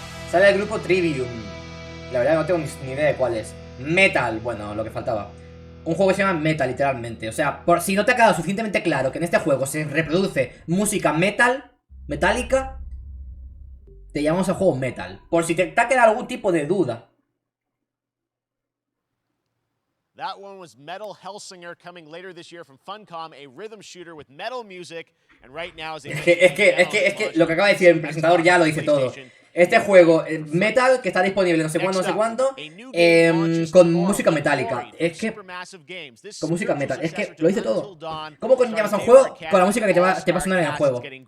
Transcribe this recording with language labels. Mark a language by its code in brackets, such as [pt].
[es] Sale el grupo Trivium. La verdad no tengo ni idea de cuál es. Metal, bueno, lo que faltaba. Un juego que se llama Metal, literalmente. O sea, por si no te ha quedado suficientemente claro que en este juego se reproduce música metálica, te llamamos al juego Metal. Por si te ha quedado algún tipo de duda. [en] That one was Metal Hellsinger coming later this year from Funcom, a rhythm shooter with metal music, and right now is [es] es que lo que acaba de decir el presentador ya lo dice todo. Este juego, Metal, que está disponible no sé cuándo, con música metálica. Es que... Con música metal. Es que lo dice todo. ¿Cómo llamas a un juego con la música que te va a sonar en el juego?